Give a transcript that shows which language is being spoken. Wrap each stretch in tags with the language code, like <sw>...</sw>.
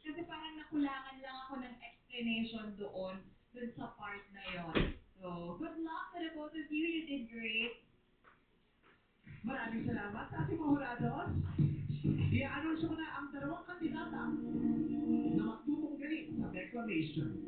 <tl>Kasi parang nakulangan lang ako ng explanation doon sa part na yon.</tl> <en>So, good luck to the both of you. You did great.</en> <tl>Maraming salamat sa ating mga hurados. I-anunsyo ko na ang dalawang kandidata na magtutunggali sa declamation.</tl>